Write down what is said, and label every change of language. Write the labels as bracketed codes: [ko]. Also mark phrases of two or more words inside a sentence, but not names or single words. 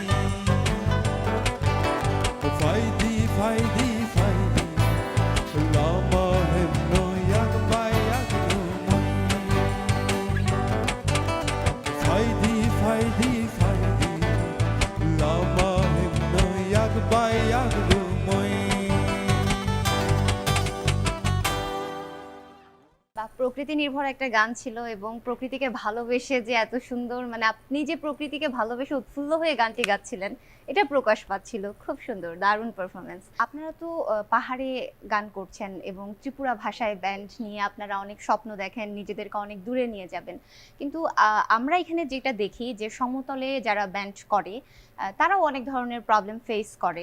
[trp] ফাইদি ফাইদি ফাইদি লামা হেমনো ইয়াগবাই ইয়াগরুমাই ফাইদি ফাইদি ফাইদি লামা হেমনো ইয়াগবাই ইয়াগরুমাই [bn] বা প্রকৃতি নির্ভর একটা গান ছিল এবং প্রকৃতিকে ভালোবেসে যে এত সুন্দর মানে আপনি যে প্রকৃতিকে ভালোবেসে উৎফুল্ল হয়ে গানটি গাচ্ছিলেন এটা প্রকাশ পাচ্ছিল। খুব সুন্দর, দারুণ পারফরমেন্স। আপনারা তো পাহাড়ে গান করছেন এবং ত্রিপুরা ভাষায় ব্যান্ড নিয়ে আপনারা অনেক স্বপ্ন দেখেন, নিজেদেরকে অনেক দূরে নিয়ে যাবেন, কিন্তু আমরা এখানে যেটা দেখি যে সমতলে যারা ব্যান্ড করে তারাও অনেক ধরনের [en] problem face [bn] করে।